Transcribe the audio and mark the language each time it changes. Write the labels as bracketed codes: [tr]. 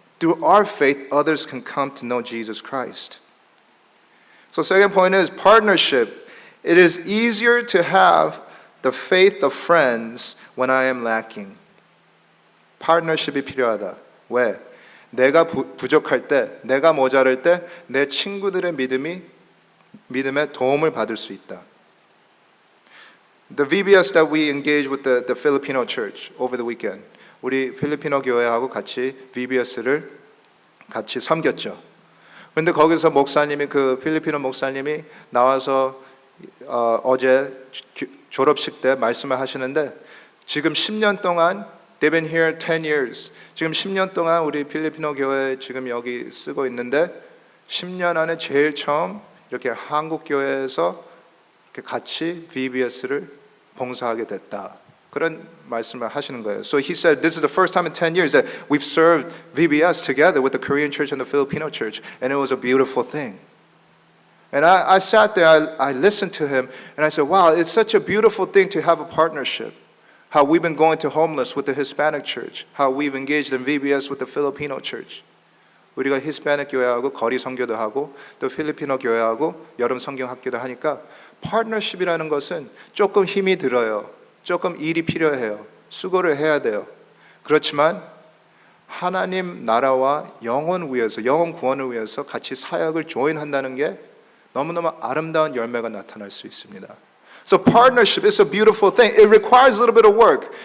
[en] Through our faith, others can come to know Jesus Christ. So second point is partnership. It is easier to have the faith of friends when I am lacking. [ko] partnership이 필요하다. 왜? 내가 부족할 때, 내가 모자랄 때 내 친구들의 믿음에 도움을 받을 수 있다. [en] The VBS that we engaged with the Filipino church over the weekend. [ko] 우리 필리핀어 교회하고 같이 VBS를 같이 섬겼죠. 그런데 거기서 목사님이 그 필리핀어 목사님이 나와서 어제 졸업식 때 말씀을 하시는데 지금 10년 동안 [en] they've been here 10 years. [ko] 지금 10년 동안 우리 필리핀어 교회 지금 여기 쓰고 있는데 10년 안에 제일 처음 이렇게 한국 교회에서 이렇게 같이 VBS를 봉사하게 됐다. 그런 말씀을 하시는 거예요. [en] So he said this is the first time in 10 years that we've served VBS together with the Korean church and the Filipino church, and it was a beautiful thing. And I sat there, I listened to him, and I said, wow, it's such a beautiful thing to have a partnership. How we've been going to homeless with the Hispanic church, how we've engaged in VBS with the Filipino church. [ko] 우리가 히스패닉 교회하고 거리 선교도 하고 또 필리핀어 교회하고 여름 성경 학교도 하니까 파트너십이라는 것은 조금 힘이 들어요. 조금 일이 필요해요. 수고를 해야 돼요. 그렇지만 하나님 나라와 영혼 위해서, 영혼 구원을 위해서 같이 사역을 조인한다는 게 너무너무 아름다운 열매가 나타날 수 있습니다. [en] So partnership is a beautiful thing. It requires a little bit of work.